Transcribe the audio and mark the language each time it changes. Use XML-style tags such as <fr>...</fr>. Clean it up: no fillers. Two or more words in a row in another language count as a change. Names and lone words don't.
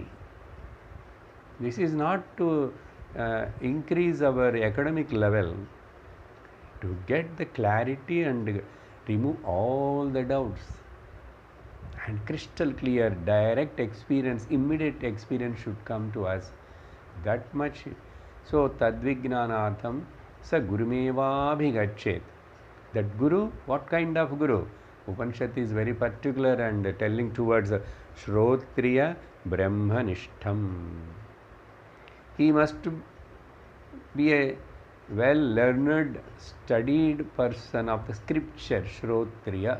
<en>This is not to increase our academic level, to get the clarity and remove all the doubts. And crystal clear, direct experience, immediate experience should come to us. That much. So,</en> <sa>tadvignanartham sa gurumeva bhigachet.</sa> <en>That Guru, what kind of Guru? Upanishad is very particular and telling towards</en> <sa>Shrotriya Brahmanishtham.</sa> <en>He must be a well-learned, studied person of the scripture, Shrotriya.</en>